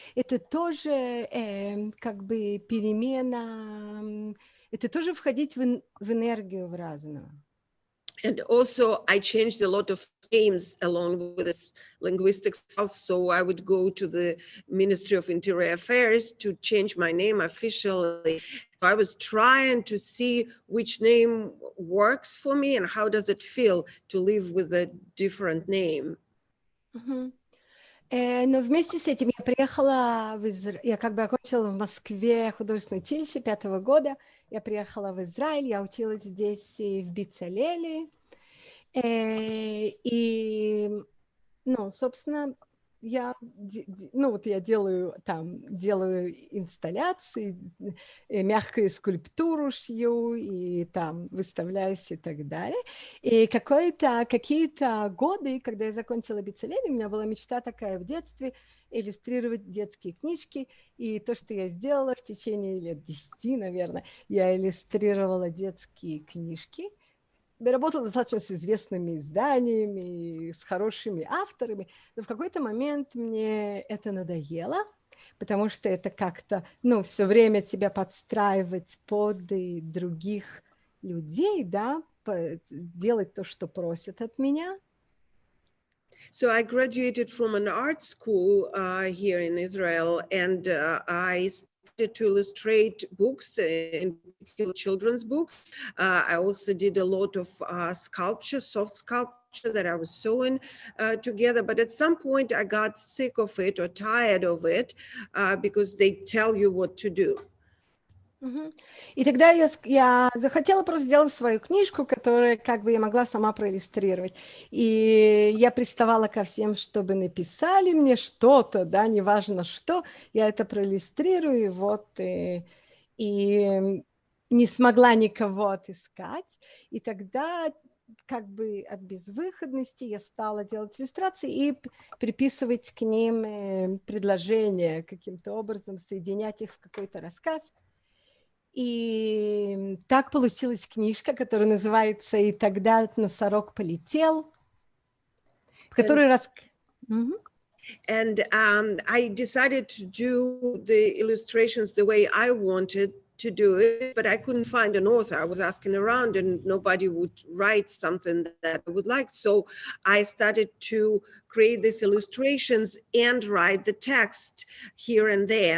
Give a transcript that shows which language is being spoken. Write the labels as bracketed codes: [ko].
[ru] Это тоже как бы перемена, это тоже входить в энергию в разную. [en] And also, I changed a lot of names along with this linguistic self. So I would go to the Ministry of Interior Affairs to change my name officially. I was trying to see which name works for me and how does it feel to live with a different name. [ru] Но вместе с этим я приехала я как бы окончила в Москве художественное училище 5-го года. Я приехала в Израиль, я училась здесь в Бицалеле. И, собственно, я делаю инсталляции, мягкую скульптуру шью и там выставляюсь и так далее. И какие-то годы, когда я закончила Бицалеле, у меня была мечта такая в детстве иллюстрировать детские книжки. И то, что я сделала в течение лет 10, наверное, я иллюстрировала детские книжки. Я работала достаточно с известными изданиями, с хорошими авторами, но в какой-то момент мне это надоело, потому что это как-то, все время себя подстраивать под других людей, да, делать то, что просят от меня. [en] So I graduated from an art school here in Israel, and I started to illustrate books, in particular children's books. I also did a lot of sculpture, soft sculpture that I was sewing together. But at some point I got sick of it or tired of it because they tell you what to do. [ru] И тогда я захотела просто сделать свою книжку, которую как бы я могла сама проиллюстрировать. И я приставала ко всем, чтобы написали мне что-то, да, неважно что, я это проиллюстрирую, и не смогла никого отыскать. И тогда как бы от безвыходности я стала делать иллюстрации и приписывать к ним предложения, каким-то образом соединять их в какой-то рассказ. И так получилась книжка, которая называется «И тогда носорог полетел», в которой [en] And I decided to do the illustrations the way I wanted to do it, but I couldn't find an author. I was asking around and nobody would write something that I would like. So I started to create these illustrations and write the text here and there.